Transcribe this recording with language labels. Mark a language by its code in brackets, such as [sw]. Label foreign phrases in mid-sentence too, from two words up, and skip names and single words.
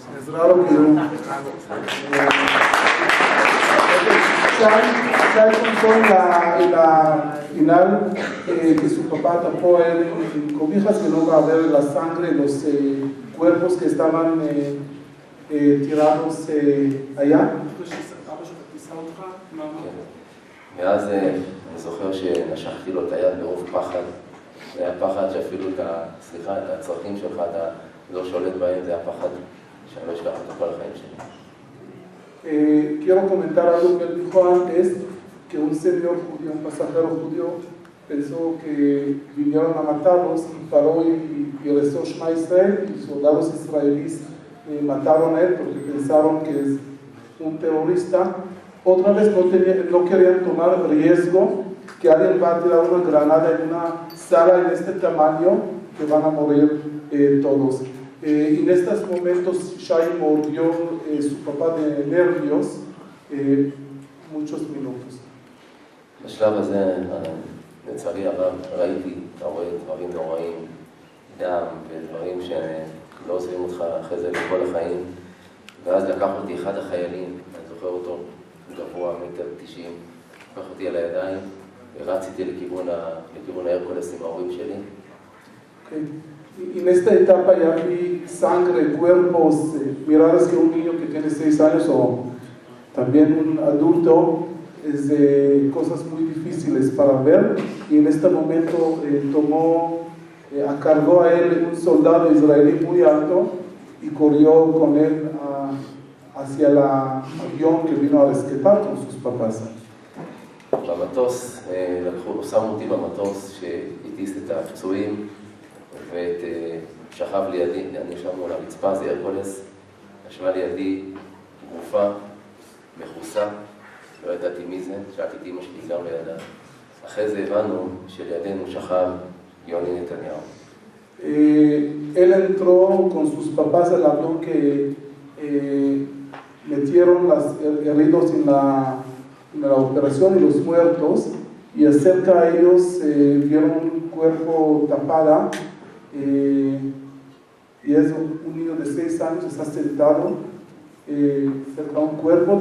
[es] Es raro que Shai contó en la final que su papá tapó él en cobijas, que no va a ver la sangre, los cuerpos que estaban tirados allá. [he] ואז אני זוכר שנשכתי לו את היד ברוב פחד. זה היה פחד שאפילו את הצרכים שלך אתה לא שולט בהם, זה היה פחד שאני לא אשכח את כל החיים שלי. [es] Quiero comentar algo que él dijo antes, que un señor judío, un pasajero judío, pensó que vinieron a matarlos y paró y rezó Shema Israel, y soldados israelíes mataron a él porque pensaron que es un terrorista. Otra vez no querían tomar riesgo que alguien va a tirar una granada en una sala en este tamaño que van a morir todos. En estos momentos Shai mordió su papá de nervios muchos minutos. [he] בשלב הזה לצערי הרב ראיתי, אתה רואה דברים נוראים, דם ודברים שלא עוזבים אותך אחרי זה לכל החיים. ואז לקח אותי אחד החיילים, אני זוכר אותו, גבוה, 1.90 מטר, לקח אותי על הידיים ורציתי לכיוון ההרקולס עם ההורים שלי. [es] En esta etapa ya vi sangre, cuerpos, miradas que un niño que tiene 6 años o también un adulto es de cosas muy difíciles para ver, y en este momento cargó a él un soldado israelí muy alto y corrió con él hacia el avión que vino a rescatar con sus papás. [he] במטוס, שמו אותי במטוס שהטיס את הפצועים ושכב לידי, אני ישב מול הרצפה, זה הרקולס, ישבה לידי גופה, מכוסה, לא ידעתי מי זה, שאלתי את אמא שלי גם לידה. אחרי זה הבנו שלידינו שכב יוני נתניהו. [es] Él entró con sus papás al avión que metieron los heridos en la operación y los muertos, y acerca a ellos vieron un cuerpo tapado, y es un niño de 6 años, está sentado cerca a un cuerpo.